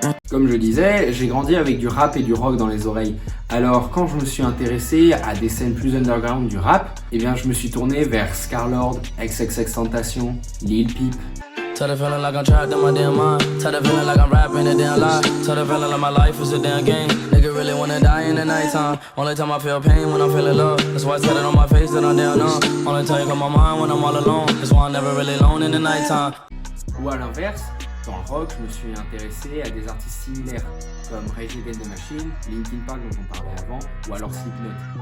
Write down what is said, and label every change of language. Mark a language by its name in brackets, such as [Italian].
[French] Comme je disais, j'ai grandi avec du rap et du rock dans les oreilles. Alors quand je me suis intéressé à des scènes plus underground du rap, eh bien je me suis tourné vers Scarlord, XXXTentacion, Lil Peep. [English] Tell the feeling like I'm trapped in my damn mind. Tell the feeling like I'm rapping a damn lie. Tell the feeling like my life is a damn game. Nigga really wanna die in the nighttime. Only time I feel pain when I'm feeling love. That's why I said it on my face that I'm down numb. Only time you come on my mind when I'm all alone. That's why I'm never really alone in the nighttime. [French] Ou à l'inverse, dans le rock, je me suis intéressé à des artistes similaires, comme Rage Against the Machine, Linkin Park dont on parlait avant, ou alors Slipknot.